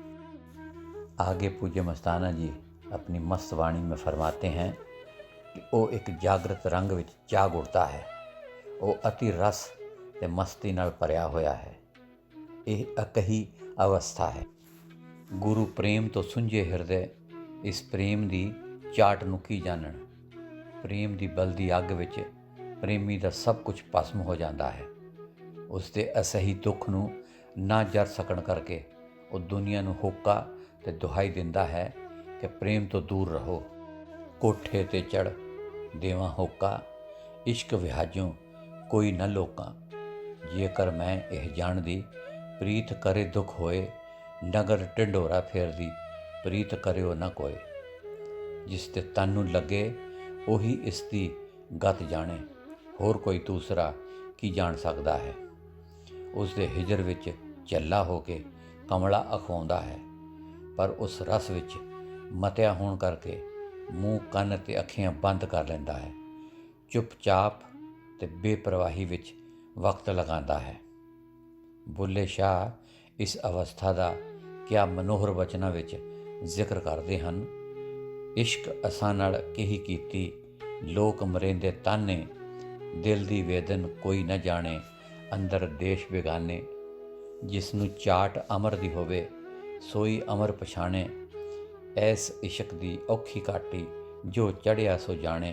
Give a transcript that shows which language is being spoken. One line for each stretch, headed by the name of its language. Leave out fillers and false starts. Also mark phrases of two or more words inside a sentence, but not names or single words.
Hindi: आगे पूज्य मस्ताना जी अपनी मस्त वाणी में फरमाते हैं कि
Punjabi: ਵੋ ਏਕ ਜਾਗ੍ਰਿਤ ਰੰਗ ਵਿਚ ਜਾਗ ਉਠਤਾ ਹੈ, ਵੋ ਅਤਿ ਰਸ ਤੇ ਮਸਤੀ ਨਾਲ ਭਰਿਆ ਹੋਇਆ ਹੈ।
Hindi: ये अकही अवस्था है।
Punjabi: ਗੁਰ ਪ੍ਰੇਮ ਤੋ ਸੁੰਞੇ ਹਿਰਦੇ, ਇਸ ਪ੍ਰੇਮ ਦੀ ਚਾਟ ਨੂੰ ਕੀ ਜਾਣਨ। ਪ੍ਰੇਮ ਦੀ ਬਲਦੀ ਅੱਗ ਵਿਚ ਪ੍ਰੇਮੀ ਦਾ ਸਭ ਕੁਝ ਭਸਮ ਹੋ ਜਾਤਾ ਹੈ। ਉਸਕੇ ਅਸਹੀ ਦੁਖ ਨੂੰ ਨਾ ਜਰ ਸਕਣ ਕਰਕੇ ਵੋ ਦੁਨੀਆ ਨੂੰ ਹੋਕਾ ਤੇ ਦੁਹਾਈ ਦਿੰਦਾ ਹੈ ਕਿ ਪ੍ਰੇਮ ਤੋ ਦੂਰ ਰਹੋ। ਕੋਠੇ ਤੇ ਚੜ੍ਹ ਦੇਵਾ ਹੋਕਾ, ਇਸ਼ਕ ਵਿਹਾਝੋਂ ਕੋਈ ਨ ਲੋਕਾ। ਜੇਕਰ ਮੈਂ ਇਹ ਜਾਣਦੀ, ਪ੍ਰੀਤ ਕਰੇ ਦੁਖ ਹੋਏ। ਨਗਰ ਢਿੰਡੋਰਾ ਫੇਰਦੀ, ਪ੍ਰੀਤ ਕਰਿਓ ਨ ਕੋਈ। ਜਿਸ ਤੇ ਤਨ ਨੂੰ ਲੱਗੇ ਉਹੀ ਇਸ ਦੀ ਗਤ ਜਾਣੇ, ਹੋਰ ਕੋਈ ਦੂਸਰਾ ਕੀ ਜਾਣ ਸਕਦਾ ਹੈ। ਉਸ ਦੇ ਹਿਜਰ ਵਿੱਚ ਝੱਲਾ ਹੋ ਕੇ ਕਮਲਾ ਅਖਵਾਉਂਦਾ ਹੈ, ਪਰ ਉਸ ਰਸ ਵਿੱਚ ਮਤਿਆ ਹੋਣ ਕਰਕੇ ਮੂੰਹ ਕੰਨ ਤੇ ਅੱਖੀਆਂ ਬੰਦ ਕਰ ਲੈਂਦਾ ਹੈ। ਚੁੱਪਚਾਪ ਤੇ ਬੇਪਰਵਾਹੀ ਵਿੱਚ ਵਕਤ ਲਗਾਉਂਦਾ ਹੈ। ਬੁੱਲੇ ਸ਼ਾਹ ਇਸ ਅਵਸਥਾ ਦਾ ਕਿਆ ਮਨੋਹਰ ਵਚਨਾਂ ਵਿੱਚ ਜ਼ਿਕਰ ਕਰਦੇ ਹਨ। ਇਸ਼ਕ ਅਸਾਂ ਨਾਲ ਕੇਹੀ ਕੀਤੀ, ਲੋਕ ਮਰੇਂਦੇ ਤਾਨੇ। ਦਿਲ ਦੀ ਵੇਦਨ ਕੋਈ ਨ ਜਾਣੇ, ਅੰਦਰ ਦੇਸ ਬੇਗਾਨੇ। ਜਿਸਨੂੰ ਚਾਟ ਅਮਰ ਦੀ ਹੋਵੇ, ਸੋਈ ਅਮਰ ਪਛਾਣੇ। ਐਸ ਇਸ਼ਕ ਦੀ ਔਖੀ ਘਾਟੀ, ਜੋ ਚੜ੍ਹਿਆ ਸੋ ਜਾਣੇ।